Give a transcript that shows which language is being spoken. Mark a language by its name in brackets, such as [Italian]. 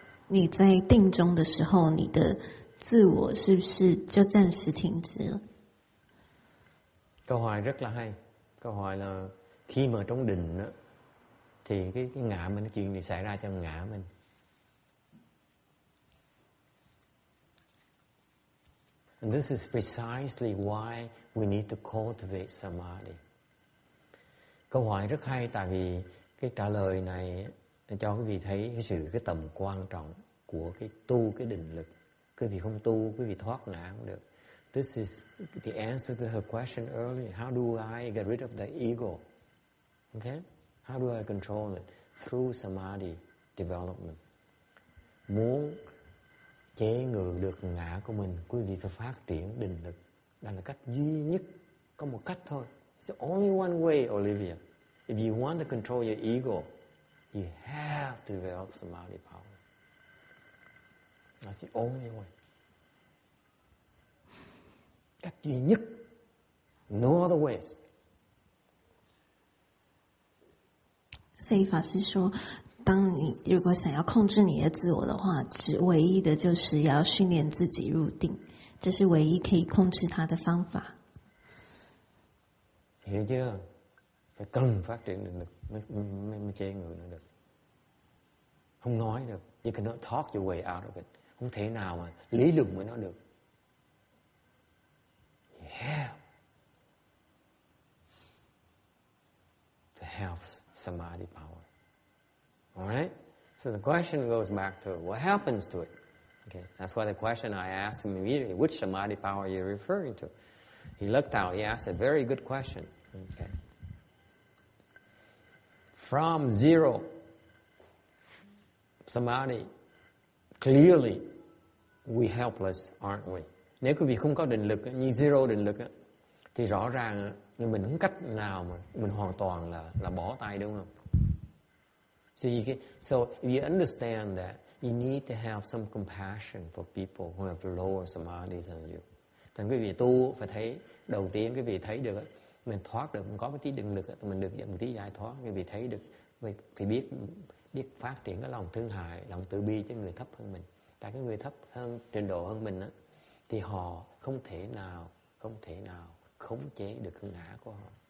[Chinese] 你在定中的时候，你的自我是不是就暂时停止了？ [Vietnamese] Câu hỏi rất là hay. Câu hỏi là khi mà trong định đó, thì cái ngã mình, cái chuyện gì xảy ra trong ngã mình. [English] And this is precisely why we need to cultivate samadhi. [Vietnamese] Câu hỏi rất hay tại vì cái trả lời này cho quý vị thấy cái tầm quan trọng của cái tu cái định lực. Quý vị không tu, quý vị thoát ngã không được. [English] This is the answer to her question earlier. How do I get rid of the ego? Okay? How do I control it? Through samadhi development. [Vietnamese] Muốn chế ngự được ngã của mình, quý vị phải phát triển định lực. Đó là cách duy nhất, có một cách thôi. [English] It's the only one way, Olivia. If you want to control your ego, you have to develop samadhi power. That's the only way. [Vietnamese] Cách duy nhất. [English] No other ways. [Chinese] 所以法师说，当你如果想要控制你的自我的话，唯一的就是要训练自己入定，这是唯一可以控制它的方法。 [Vietnamese] Hiểu chưa? Phải cần phát triển định lực mới chế người nó được. Không nói được. [English] You cannot talk your way out of it. [Vietnamese] Không thể nào mà lý luận với nó được. [English] Yeah. To have samadhi power. Alright? So the question goes back to what happens to it. Okay, that's why the question I asked him immediately, which samadhi power are you referring to? He looked out, he asked a very good question. Okay. From zero samadhi, clearly we helpless, aren't we? [Vietnamese] Nếu quý vị không có định lực như zero định lực thì rõ ràng nhưng mình không cách nào mà mình hoàn toàn là bỏ tay, đúng không? [English] So if you understand that, you need to have some compassion for people who have lower samadhi than you. [Vietnamese] Thành quý vị tu phải thấy, đầu tiên quý vị thấy được mình thoát được, mình có một tí định lực, mình được một tí giải thoát, quý vị thấy được, thì biết phát triển cái lòng thương hại, lòng từ bi cho người thấp hơn mình. Tại cái người thấp hơn, trình độ hơn mình thì họ không thể nào khống chế được hưng ngã của họ.